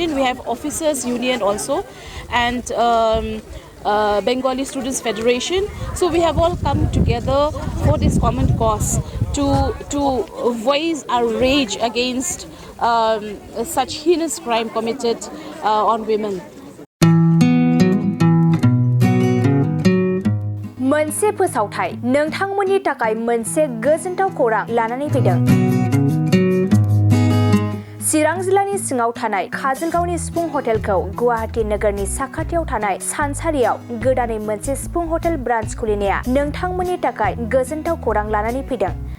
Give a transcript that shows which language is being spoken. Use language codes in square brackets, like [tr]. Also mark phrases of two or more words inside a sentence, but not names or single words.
[en] We have Officers Union also, and Bengali Students Federation. So we have all come together for this common cause to voice our rage against such heinous crime committed on women. [brx] मोनसे फोसावथाय नोंथांमोननि थाखाय मोनसे गोजोनथाव खौरां लानानै फैदों। चिरां जिल्लानि सिङाव थानाय काजलगावनि सिफुं हटेलखौ गुवाहाटी नोगोरनि साखाथियाव थानाय सानसारियाव गोदानै मोनसे सिफुं हटेल ब्रान्च खुलिनाया नोंथांमोननि थाखाय गोजोनथाव खौरां लानानै फैदों।